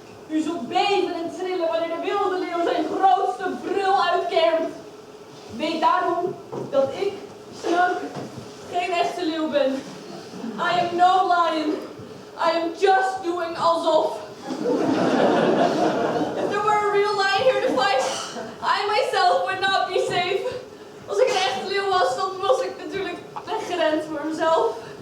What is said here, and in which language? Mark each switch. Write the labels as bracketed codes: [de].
[nl] U zult beven en trillen wanneer de wilde leeuw zijn grootste brul uitkermt. Weet daarom dat ik, Snout, geen echte leeuw ben. [en] I am no lion. I am just doing [nl] alsof. [en] If there were a real lion here to fight, I myself would not be safe. [nl] Als ik een echte leeuw was, dan was ik natuurlijk weggerend voor mezelf.